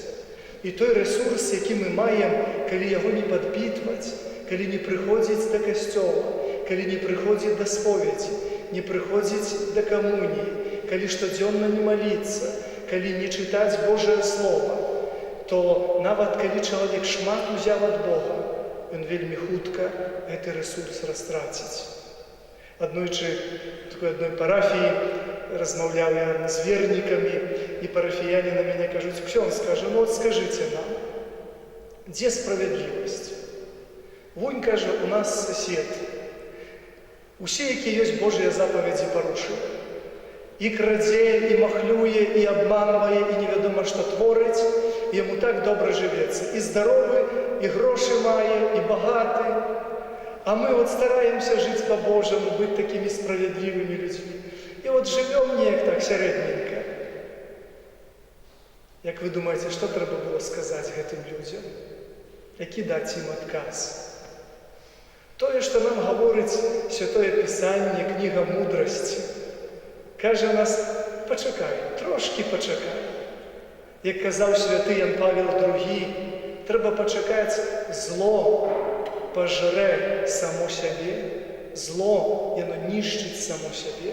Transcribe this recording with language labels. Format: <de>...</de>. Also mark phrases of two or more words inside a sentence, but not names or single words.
<be>І той рэсурс, які мы маем, калі яго не падпітваць, калі не прыходзіць да касцёла, калі не прыходзіць да споведзі, не прыходзіць да камуніі, калі штодзённа не маліцца, калі не чытаць Божае Слова, то нават калі чалавек шмат узяў ад Бога, ён вельмі хутка гэты рэсурс растраціць. Аднойчы</be> <ru>в такой одной</ru> <be>парафіі размаўляў я з вернікамі, і парафіяне на мяне кажуць: «Ксёндз, скажа, ну от скажыце нам, дзе справядлівасць? Вунь, кажа, у нас сосед. Усе, якія ёсць Божыя запаведзі, парушыў. І крадзе, і махлюе, і абманвае, і невядома што творыць, і яму так добра жывецца. І здаровы, і грошы мае, і багаты.</be> <ru>А мы вот стараемся жить по-божьему, быть такими справедливыми людьми. И вот живем</ru> <be>неяк так сярэдненько». Як</be> <ru>вы думаете, что</ru> <be>трэба было сказать гэтым людям? Які даць ім адказ? Тое, што нам гаворыць Святое Пісанне, кніга мудрасці, кажа нас: пачакай, трошки пачакай. Як казаў святы Ян Павел II, трэба пачакаць, зло пажрэ само сябе, зло, яно нішчыць само сябе.</be>